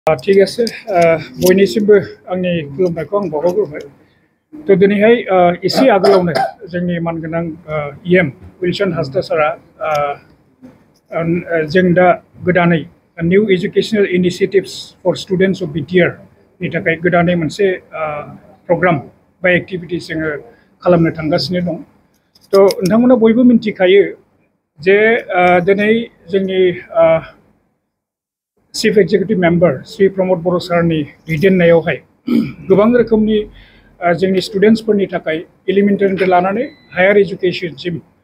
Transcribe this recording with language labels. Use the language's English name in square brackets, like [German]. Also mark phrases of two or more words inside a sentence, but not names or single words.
[Hindi] ठीक है [Bodo] बयनिसिमबो आंनि खुलुमनायखौ आं बावहरग्रोबाय तो दिनैहाय एसे आगोलावनो जोंनि मानगोनां इएम विल्सन हासदा सारा जों दा गोदानै [English] New Educational Initiatives for Students of BTR [Bodo] नि थाखाय गोदानै मोनसे प्रग्राम बा एक्टिविटीज जोङो खालामनो थांगासिनो दं तो नोंथांमोना बयबो मिन्थिखायो जे दिनै जोंनि [English] Chief Executive Member [Bodo] श्री प्रमोद बर' सारनि दैदेननायावहाय गोबां रोखोमनि जोंनि स्टूडेंट्सफोरनि थाखाय एलिमेन्टारिनिफ्राय लानानै [English] higher educationसिम